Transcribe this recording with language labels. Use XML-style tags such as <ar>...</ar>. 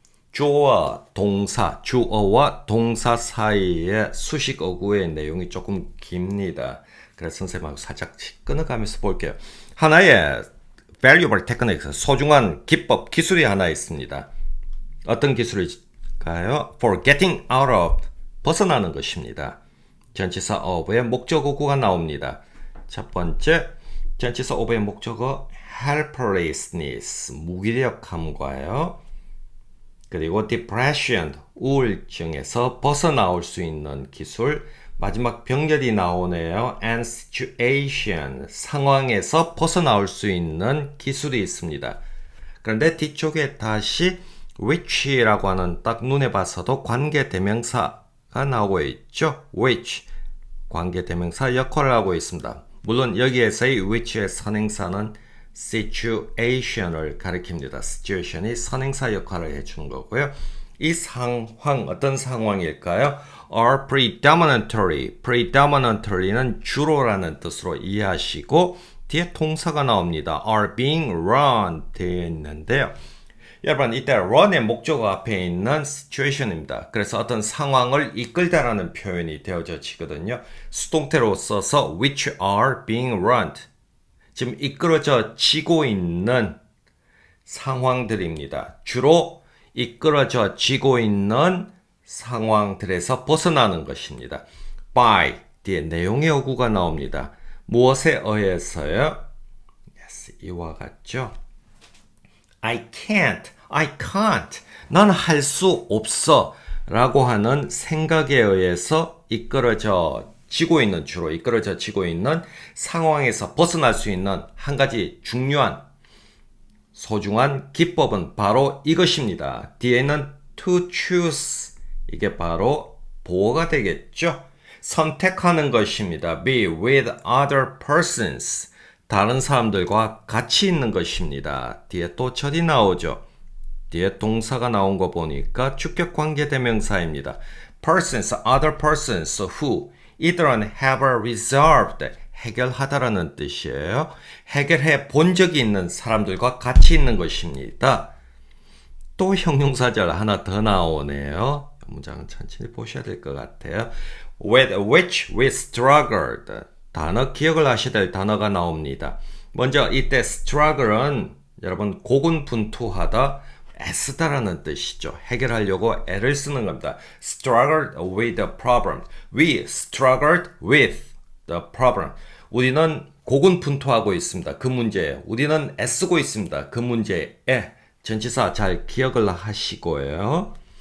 <ko>주어와 동사, 주어와 동사 사이에 수식 어구의 내용이 조금 깁니다. 그래서 선생님하고 살짝 끊어가면서 볼게요. 하나의</ko> <en>valuable technique,</en> <ko>소중한 기법, 기술이 하나 있습니다. 어떤 기술일까요?</ko> <en>For getting out of,</en> <ko>벗어나는 것입니다. 전치사 of의 목적어구가 나옵니다. 첫 번째, 전치사 of의 목적어 helplessness, 무기력함과요. 그리고 depression, 우울증에서 벗어나올 수 있는 기술. 마지막 병렬이 나오네요.</ko> <en>and situation,</en> <ko>상황에서 벗어나올 수 있는 기술이 있습니다. 그런데 뒤쪽에 다시 which라고 하는 딱 눈에 봐서도 관계대명사가 나오고 있죠. which, 관계대명사 역할을 하고 있습니다. 물론 여기에서의 which의 선행사는 situation을 가리킵니다. situation이 선행사 역할을 해주는 거고요. 이 상황, 어떤 상황일까요?</ko> <en>are predominantly, predominantly</en> <ko>는 주로라는 뜻으로 이해하시고 뒤에 동사가 나옵니다.</ko> <en>are being run</en> <ko>되어 있는데요. 여러분, 이때 run의 목적어 앞에 있는 situation입니다. 그래서 어떤 상황을 이끌다라는 표현이 되어지거든요. 수동태로 써서</ko> <en>which are being run.</en> <ko>지금 이끌어져 지고 있는 상황들입니다. 주로 이끌어져 지고 있는 상황들에서 벗어나는 것입니다. by 뒤에 내용의 어구가 나옵니다. 무엇에 의해서요? Yes, 이와 같죠.</ko> <en>I can't.</en> <ko>난 할 수 없어. 라고 하는 생각에 의해서 이끌어져 지고 있는, 주로 이끌어져 지고 있는 상황에서 벗어날 수 있는 한 가지 중요한 소중한 기법은 바로 이것입니다. 뒤에는</ko> <en>to choose,</en> <ko>이게 바로 보어가 되겠죠. 선택하는 것입니다.</ko> <en>be with other persons,</en> <ko>다른 사람들과 같이 있는 것입니다. 뒤에 또 절이 나오죠. 뒤에 동사가 나온 거 보니까 주격 관계대명사입니다.</ko> <en>persons, other persons who,</en> <ko>이들은</ko> <en>have resolved,</en> <ko>해결하다라는 뜻이에요. 해결해 본 적이 있는 사람들과 같이 있는 것입니다. 또 형용사절 하나 더 나오네요. 문장은 천천히 보셔야 될 것 같아요.</ko> <en>With which we struggled.</en> <ko>단어 기억을 하셔야 될 단어가 나옵니다. 먼저 이때 struggle은 여러분 고군분투하다, 애쓰다라는 뜻이죠. 해결하려고 애를 쓰는 겁니다.</ko> <en>struggled with the problem. We struggled with the problem.</en> <ko>우리는 고군분투하고 있습니다. 그 문제에. 우리는 애쓰고 있습니다. 그 문제에. 전치사 잘 기억을 하시고요.</ko>